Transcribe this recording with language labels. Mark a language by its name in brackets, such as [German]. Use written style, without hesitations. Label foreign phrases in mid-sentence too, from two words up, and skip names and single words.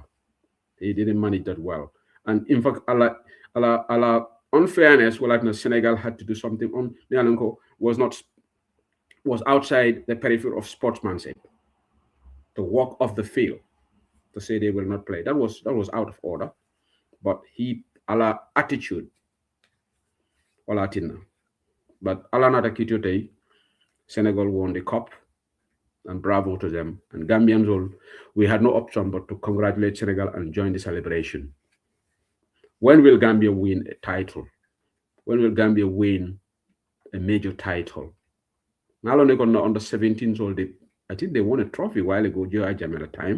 [English] He didn't manage that well. And in fact, a la unfairness, well, like Senegal had to do something on Nialenko was outside the periphery of sportsmanship. To walk off the field to say they will not play. That was out of order. But he ala attitude. But [Mandingo] ala nata kitiote, [English] Senegal won the cup. And bravo to them. And Gambians all, we had no option but to congratulate Senegal and join the celebration. When will Gambia win a title? When will Gambia win a major title? Not only on the under 17s all I think they won a trophy a while ago, Joe Jamela time.